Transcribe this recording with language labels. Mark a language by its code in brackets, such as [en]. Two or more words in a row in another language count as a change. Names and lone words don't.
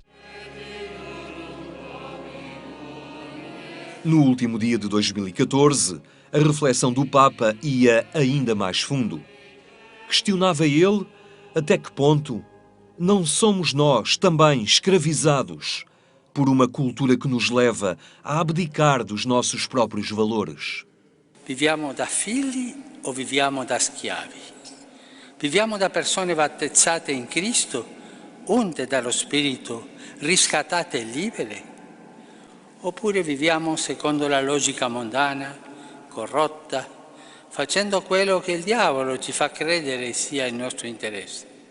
[pt] No último dia de 2014, a reflexão do Papa ia ainda mais fundo. Questionava ele até que ponto não somos nós também escravizados por uma cultura que nos leva a abdicar dos nossos próprios valores. [it] Viviamo da figli o viviamo da schiavi? Viviamo da persone battezzate in Cristo, unte dallo Spirito, riscattate e libere? Oppure viviamo secondo la logica mondana, corrotta, facendo quello che il diavolo ci fa credere sia il nostro interesse?